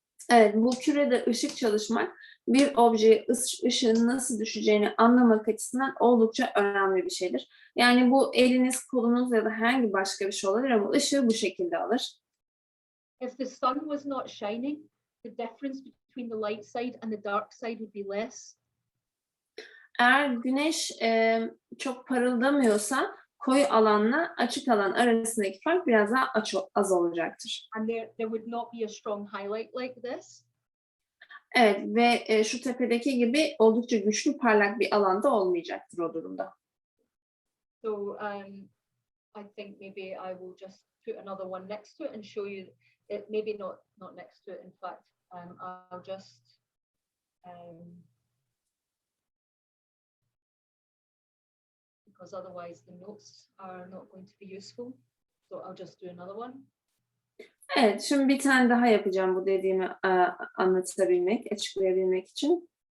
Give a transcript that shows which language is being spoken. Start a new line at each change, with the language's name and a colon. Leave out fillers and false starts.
Turkish: Evet, bu kürede ışık çalışmak bir objeye ışığın nasıl düşeceğini anlamak açısından oldukça önemli bir şeydir. Yani bu eliniz, kolunuz ya da herhangi başka bir şey olabilir ama ışığı bu şekilde alır.
English: If the sun was not shining, the difference between the light side and the dark side would be less.
Turkish: Eğer güneş çok parıldamıyorsa koyu alanla açık alan arasındaki fark biraz daha az olacaktır.
English: And there would not be a strong highlight like this.
Turkish: Evet ve şu tepedeki gibi oldukça güçlü parlak bir alanda olmayacaktır o durumda.
English: So I think maybe I will just put another one next to it and show you it. Maybe not next to it. In fact, I'll just because otherwise the notes are not going to be useful. So I'll just do another one.
Turkish: Evet, şimdi bir tane daha yapacağım bu dediğimi anlatabilmek, açıklayabilmek için.